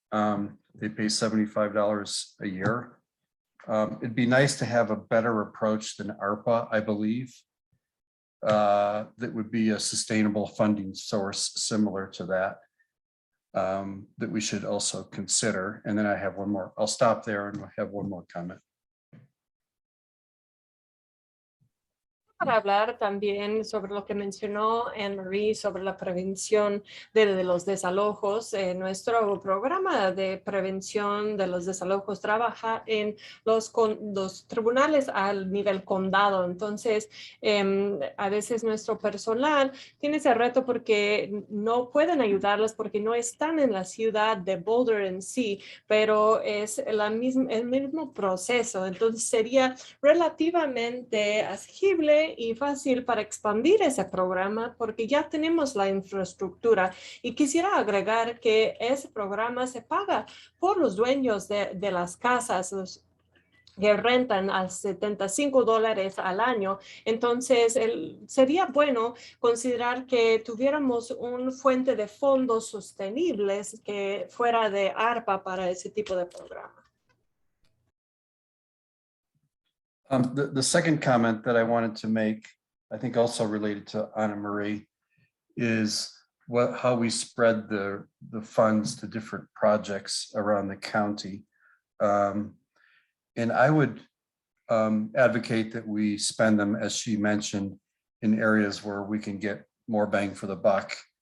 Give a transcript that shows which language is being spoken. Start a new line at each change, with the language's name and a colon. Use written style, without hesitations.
English: They pay $75 a year. It'd be nice to have a better approach than ARPA, I believe. That would be a sustainable funding source similar to that. That we should also consider. And then I have one more. I'll stop there and have one more comment.
Spanish: Para hablar también sobre lo que mencionó Anne-Marie sobre la prevención de los desalojos. Nuestro programa de prevención de los desalojos trabaja en los tribunales al nivel condado. Entonces, a veces nuestro personal tiene ese reto porque no pueden ayudarlos porque no están en la ciudad de Boulder en sí, pero es el mismo proceso. Entonces, sería relativamente asequible y fácil para expandir ese programa porque ya tenemos la infraestructura. Y quisiera agregar que ese programa se paga por los dueños de las casas, los que rentan a $75 al año. Entonces, sería bueno considerar que tuviéramos una fuente de fondos sostenibles que fuera de ARPA para ese tipo de programa.
English: The second comment that I wanted to make, I think also related to Anna Marie, is how we spread the funds to different projects around the county. And I would advocate that we spend them, as she mentioned, in areas where we can get more bang for the buck.